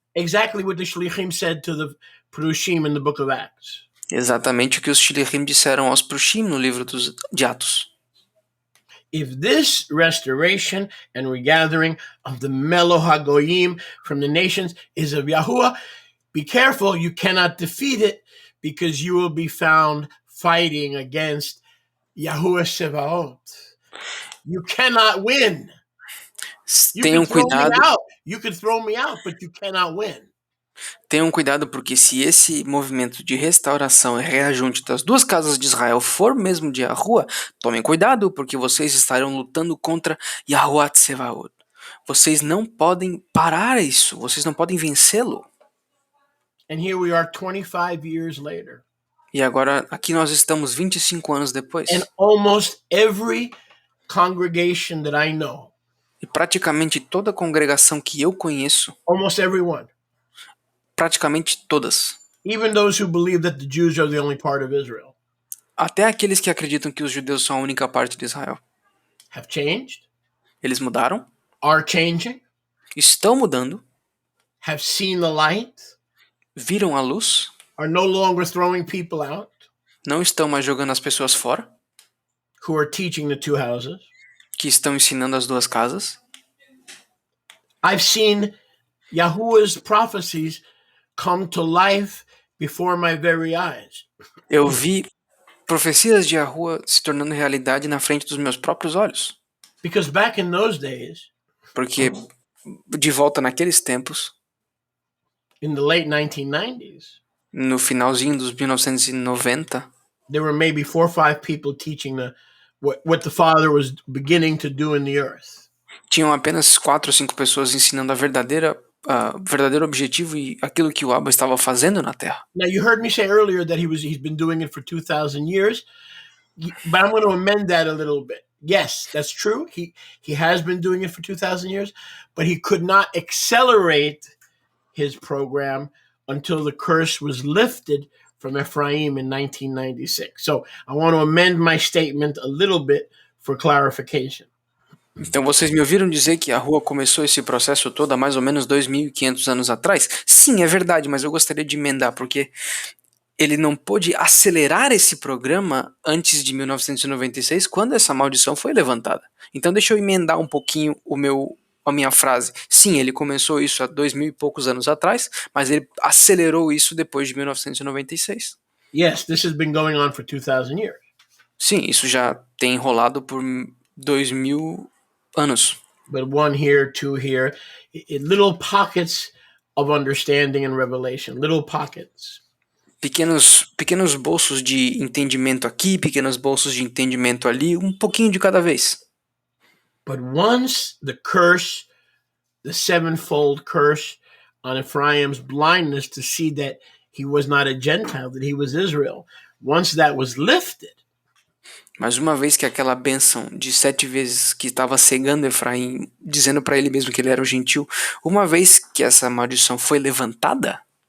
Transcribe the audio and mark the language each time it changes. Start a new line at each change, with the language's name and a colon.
English: exactly what the Shlichim said to the Prushim in the book of Acts.
Portuguese: Exatamente o que os Shlichim disseram aos Prushim no livro de Atos.
English: If this restoration and regathering of the Melo HaGoyim from the nations is of Yahuwah, be careful, you cannot defeat it because you will be found fighting against Yahuwah Sevaot. You cannot win.
Portuguese: Tenham cuidado.
English: You could throw me out, but you cannot win.
Portuguese: Tenham cuidado porque se esse movimento de restauração e reajunte das duas casas de Israel for mesmo de Yahuwah, tomem cuidado porque vocês estarão lutando contra Yahuwah Tsevaot. Vocês não podem parar isso, vocês não podem vencê-lo.
English: And here we are 25 years later.
Portuguese: E agora aqui nós estamos 25 anos depois.
English: And almost every congregation that I know.
Portuguese: E praticamente toda congregação que eu conheço.
English: Almost everyone.
Portuguese: Praticamente todas.
English: Even those who believe that the Jews are the only part of Israel.
Portuguese: Até aqueles que acreditam que os judeus são a única parte de Israel.
English: Have changed.
Portuguese: Eles mudaram.
English: Are changing.
Portuguese: Estão mudando.
English: Have seen the light.
Portuguese: Viram a luz.
English: Are no longer throwing people out.
Portuguese: Não estão mais jogando as pessoas fora.
English: Who are teaching the two houses.
Portuguese: Que estão ensinando as duas casas.
English: I've seen Yahuwah's prophecies come to life before my very eyes.
Portuguese: Eu vi profecias de Yahuwah se tornando realidade na frente dos meus próprios olhos.
English: Because back in those days,
Portuguese: porque de volta naqueles tempos,
English: in the late 1990s,
Portuguese: no finalzinho dos 1990,
English: there were maybe 4 or 5 people teaching what the Father was beginning to do in the earth.
Portuguese: Tinham apenas 4 ou 5 pessoas ensinando a verdadeiro objetivo e aquilo que o Abba estava fazendo na Terra.
English: Now you heard me say earlier that he's been doing it for 2,000 years, but I'm going to amend that a little bit. Yes, that's true. He has been doing it for 2,000 years, but he could not accelerate his program until the curse was lifted from Ephraim in 1996. So I want to amend my statement a little bit for clarification.
Portuguese: Então vocês me ouviram dizer que a rua começou esse processo todo há mais ou menos 2.500 anos atrás? Sim, é verdade, mas eu gostaria de emendar, porque ele não pôde acelerar esse programa antes de 1996, quando essa maldição foi levantada. Então deixa eu emendar um pouquinho a minha frase. Sim, ele começou isso há 2.000 e poucos anos atrás, mas ele acelerou isso depois de 1996.
English: Yes, this has been going on for 2,000 years.
Portuguese: Sim, isso já tem rolado por 2000 anos.
English: But one here, two here, little pockets of understanding and revelation, little pockets.
Portuguese: Pequenos bolsos de entendimento aqui, pequenos bolsos de entendimento ali, um pouquinho de cada vez.
English: But once the curse, the sevenfold curse on Ephraim's blindness to see that he was not a Gentile, that he was Israel, once that was lifted,
Portuguese: Mas uma vez que aquela bênção de 7 vezes que estava cegando Efraim, dizendo para ele mesmo que ele era um gentil, uma vez que essa maldição foi levantada,